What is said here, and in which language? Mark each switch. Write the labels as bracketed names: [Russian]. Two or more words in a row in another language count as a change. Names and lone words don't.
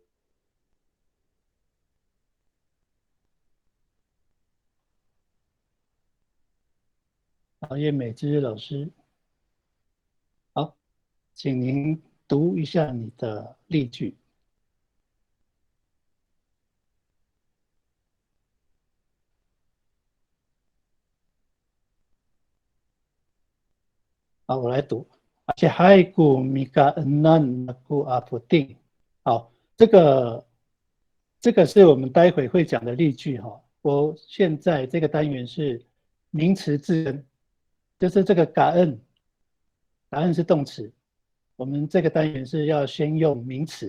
[Chinese] 好，叶美芝老师，好，请您读一下你的例句。好，我来读。 [Amis] Cahaiku mika enan naku aputing。 [Chinese] 好，这个是我们待会会讲的例句哈。我现在这个单元是名词字根，就是这个感恩，感恩是动词。我们这个单元是要先用名词。